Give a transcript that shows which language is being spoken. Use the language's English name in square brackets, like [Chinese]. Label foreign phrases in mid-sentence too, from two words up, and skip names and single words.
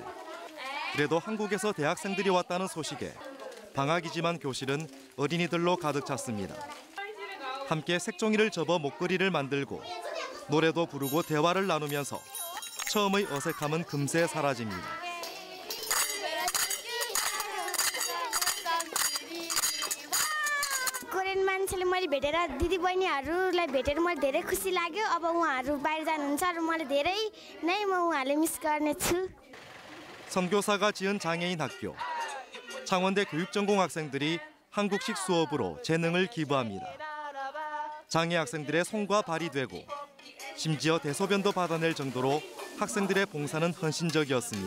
[Korean] 그래도 한국에서 대학생들이 왔다는 소식에 방학이지만 교실은 어린이들로 가득 찼습니다. 함께 색종이를 접어 목걸이를 만들고 노래도 부르고 대화를 나누면서 처음의 어색함은 금세 사라집니다. [Nepali] कोरियन मान्छेले मैले भेटेर दिदीबहिनीहरूलाई भेटेर मलाई धेरै खुसी लाग्यो. अब उहाँहरू बाहिर जानुहुन्छ र मैले धेरै नै उहाँहरूले मिस गर्नेछु. [Korean] 선교사가 지은 장애인 학교. 창원대 교육전공 학생들이 한국식 수업으로 재능을 기부합니다. 장애 학생들의 손과 발이 되고 심지어 대소변도 받아낼 정도로 학생들의 봉사는 헌신적이었습니다.